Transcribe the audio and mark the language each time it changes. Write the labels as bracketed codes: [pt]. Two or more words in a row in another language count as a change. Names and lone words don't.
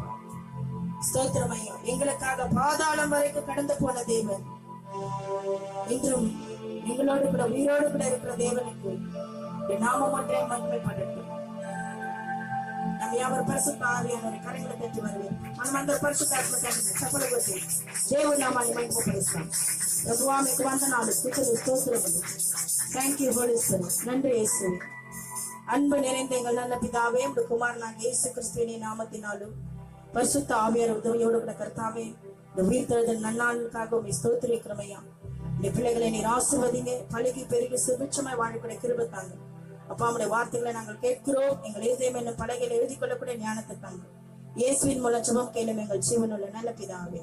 [ta] ஸ்தோத்திரம் ஐயா. எங்களுக்காக பாதாளம் வரைக்கும் கடந்து போன தேவன், இன்றும் எங்களோடு கூட உயிரோடு கூட இருக்கிற தேவனுக்கு நாமம் ஒன்றே மகிமைப்படட்டும். நம்ம யாவர் பரிசுத்த ஆவியானவரை கரங்களை தட்டி வருவேன். [te] మనం అందరూ పరిశుద్ధ ఆత్మ చప్పలు కొట్టి దేవుని నామాన్ని మహిమపరుస్తాం. ప్రభువా మీకు వందనాలు, స్తుతులు, స్తోత్రములు. [en] Thank you Holy Spirit. [ta] நன்றி இயேசுவே. அன்பு நிறைந்த எங்கள் நல்ல பிதாவே, உம்முடைய குமாரனாகிய இயேசு கிறிஸ்துவின் நாமத்தினாலும் பரிசுத்த ஆவியார் உதவியோடு கூட கர்த்தாவே, இந்த உயிர்த்தெழுதல் நன்னாளுக்காக உம்மை ஸ்தோத்திரிக்கிறோம் ஐயா. இந்த பிள்ளைகளை நீர் ஆசீர்வதிங்க, பழுகி பெருகி சுபிட்சமாய் வாழக்கூடிய கிருபை தாங்க. அப்பா, உம்முடைய வார்த்தைகளை நாங்கள் கேட்கிறோம். எங்கள் இதயம் என்னும் பலகையில் எழுதி கொள்ளக்கூடிய ஞானத்தை தாங்க. இயேசுவின் மூலம் ஜெபம் கேளும் எங்கள் ஜீவனுள்ள நல்ல பிதாவே.